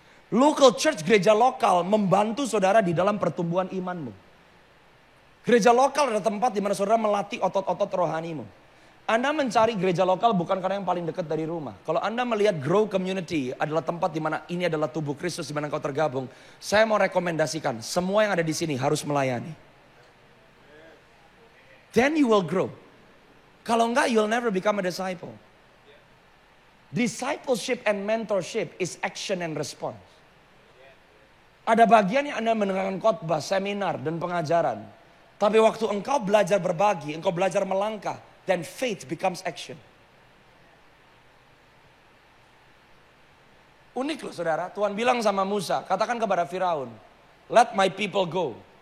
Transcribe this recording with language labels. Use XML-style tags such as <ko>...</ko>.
<en>Local church,</en> <id>gereja lokal membantu saudara di dalam pertumbuhan imanmu. Gereja lokal adalah tempat di mana saudara melatih otot-otot rohanimu. Anda mencari gereja lokal bukan karena yang paling dekat dari rumah. Kalau Anda melihat Grow Community adalah tempat di mana ini adalah tubuh Kristus di mana kau tergabung, saya mau rekomendasikan semua yang ada di sini harus melayani.</id> <en>Then you will grow.</en> <id>Kalau enggak,</id> <en>you'll never become a disciple. Discipleship and mentorship is action and response.</en> <id>Ada bagian yang Anda mendengarkan khotbah, seminar, dan pengajaran. Tapi waktu engkau belajar berbagi, engkau belajar melangkah,</id> <en>then faith becomes action.</en> <id>Unik loh saudara, Tuhan bilang sama Musa, katakan kepada Firaun,</id> <en>let my people go.</en>